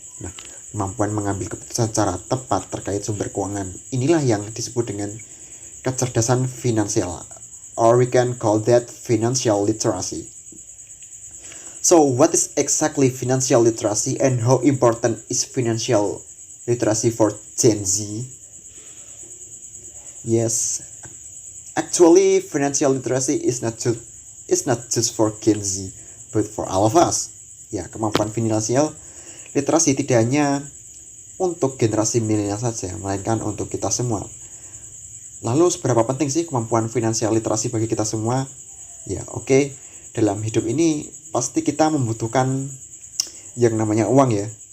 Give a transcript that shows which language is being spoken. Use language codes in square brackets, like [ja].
[id] Nah, kemampuan mengambil keputusan secara tepat terkait sumber keuangan inilah yang disebut dengan kecerdasan finansial, [en] or we can call that financial literacy. So, what is exactly financial literacy and how important is financial literacy for Gen Z? Yes, actually financial literacy is not just for Gen Z, but for all of us. [id] Ya, kemampuan finansial literasi tidak hanya untuk generasi milenial saja, melainkan untuk kita semua. Lalu seberapa penting sih kemampuan finansial literasi bagi kita semua? Ya, oke. Dalam hidup ini pasti kita membutuhkan yang namanya uang, ya.